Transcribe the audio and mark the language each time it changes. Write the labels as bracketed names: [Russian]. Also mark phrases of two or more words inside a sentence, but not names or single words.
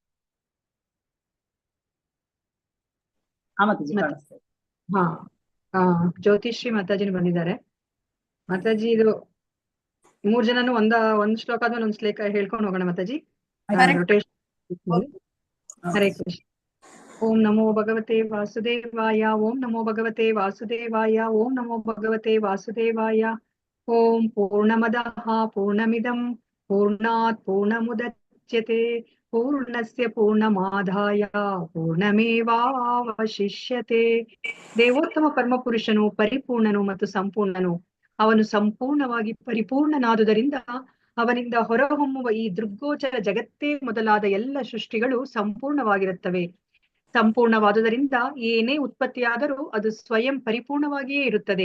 [Kannada] ಆ ಮಾತಾಜಿ ಕಾಣಿಸ್ತಾ ಇದೆ. ಹಾ, ಜ್ಯೋತಿಶ್ರೀ ಮಾತಾಜಿನ ಬಂದಿದ್ದಾರೆ. ಮಾತಾಜಿ, ಇದು 3 ಜನನು ಒಂದ್ ಶ್ಲೋಕ ಆದ್ಮೇಲೆ ಒಂದ್ ಶ್ಲೋಕ ಹೇಳ್ಕೊಂಡು ಹೋಗೋಣ ಮಾತಾಜಿ. ರೊಟೇಷನ್. ಹರೇ ಕೃಷ್ಣ. [Sanskrit] ॐ नमो भगवते वासुदेवाय. ॐ नमो भगवते वासुदेवाय. ॐ नमो भगवते वासुदेवाय. ॐ पूर्णमदः पूर्णमिदं पूर्णात् पूर्णमुदच्यते पूर्णस्य पूर्णमादाय पूर्णमेवावशिष्यते. [Kannada] ದೇವೋತ್ತಮ ಪರಮಪುರುಷನು ಪರಿಪೂರ್ಣನು ಮತ್ತು ಸಂಪೂರ್ಣನು. ಅವನು ಸಂಪೂರ್ಣವಾಗಿ ಪರಿಪೂರ್ಣನಾದುದರಿಂದ ಅವನಿಂದ ಹೊರಹೊಮ್ಮುವ ಈ ದೃಗ್ಗೋಚರ ಜಗತ್ತೇ ಮೊದಲಾದ ಎಲ್ಲ ಸೃಷ್ಟಿಗಳು ಸಂಪೂರ್ಣವಾಗಿರುತ್ತವೆ. ಸಂಪೂರ್ಣವಾದುದರಿಂದ ಏನೇ ಉತ್ಪತ್ತಿಯಾದರೂ ಅದು ಸ್ವಯಂ ಪರಿಪೂರ್ಣವಾಗಿಯೇ ಇರುತ್ತದೆ.